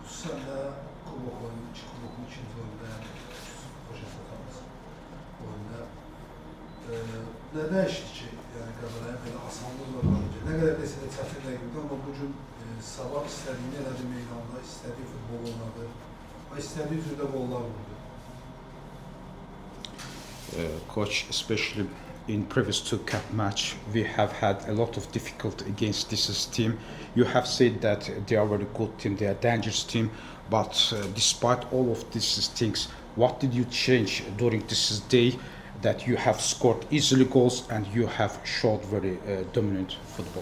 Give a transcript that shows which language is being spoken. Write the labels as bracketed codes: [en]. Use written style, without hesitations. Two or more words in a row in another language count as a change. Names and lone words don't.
[az] Xüsusən də kubokun ikinci oyunda, yəni oyunda. Nə dəyişdi ki, yəni Qəbələyə belə asanlıqla qalınca? Nə qədər desə də çətin rəqibdir, amma bugün sabah istədiyini elədi meydanda, istədiyi futbol oynadı və istədiyi türdə qollar vurdu. [en] Coach, especially in previous two cup match, we have had a lot of difficulty against this team. You have said that they are a very good team, they are a dangerous team, but despite all of these things, what did you change during this day that you have scored easily goals and you have showed very dominant football?